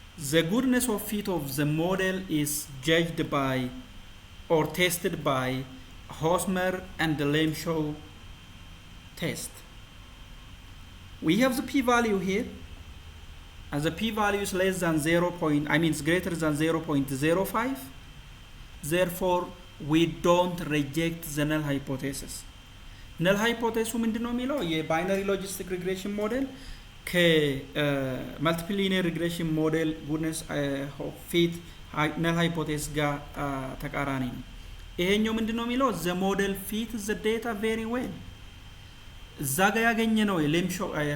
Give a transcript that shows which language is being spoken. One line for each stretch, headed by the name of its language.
English: the goodness of fit of the model is judged by or tested by Hosmer and the Lemshow test we have the p-value here as the p-value is less than 0. It's greater than 0.05. Therefore, we don't reject the null hypothesis.
Amharic: Null hypothesis ምንድነው የሚለው የባይነሪ ሎጂስቲክ ሪግሬሽን ሞዴል ከመልቲፕል ሊኒየር ሪግሬሽን ሞዴል goodness of fit null hypothesis ጋር ተቃራኒ ነው። ይሄኛው ምንድነው የሚለው
English: the model fits the data very well.
Amharic: እዛ ጋር ያገኘነው የሌምሾ